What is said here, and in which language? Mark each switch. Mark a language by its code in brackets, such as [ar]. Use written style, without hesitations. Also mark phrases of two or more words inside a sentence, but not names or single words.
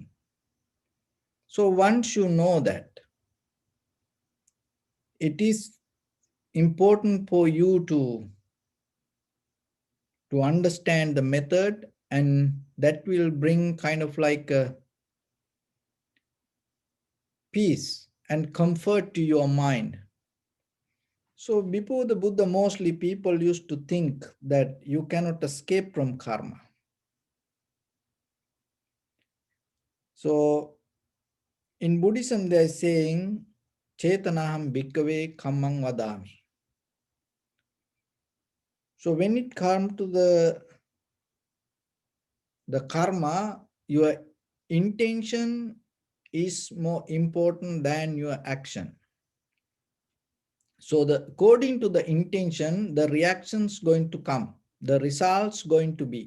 [en] So once you know that, it is important for you to understand the method, and that will bring kind of like a peace and comfort to your mind. So before the Buddha, mostly people used to think that you cannot escape from karma. So in Buddhism, they are saying, [pi] Chetanaham bhikkhave kammang vadami. [en] So when it comes to the karma, your intention is more important than your action. So according to the intention, the reactions going to come, the results going to be.